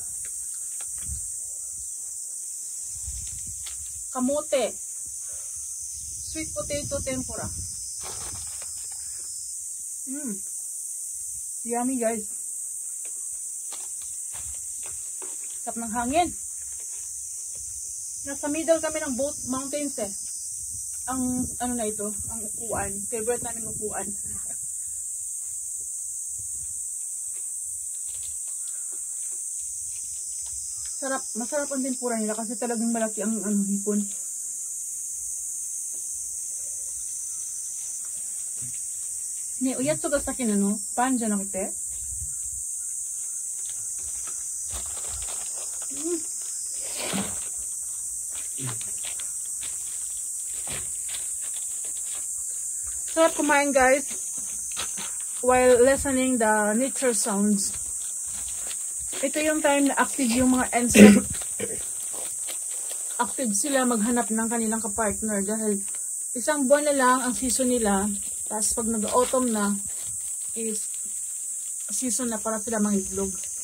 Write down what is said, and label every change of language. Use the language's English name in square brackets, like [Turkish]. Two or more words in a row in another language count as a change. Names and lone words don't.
[Filipino] Kamote. [English] Sweet potato tempura. Yummy guys. [Filipino] Sarap ng hangin. Nasa middle kami ng [English] both mountains [Filipino] eh. Ang ano na ito, ang upuan. Favorite namin upuan. Sarap, masarap ang tempura nila kasi talagang malaki ang hipon. [Japanese] ね、うやつがさきなの？パンじゃなくて? [Filipino] Sarap kumain [English] guys while listening the nature sounds. [Filipino] Ito yung time na active yung mga insect. Active sila maghanap ng kanilang kapartner dahil isang buwan na lang ang season nila. Tapos pag nag-autumn na is season na para sila mangitlog.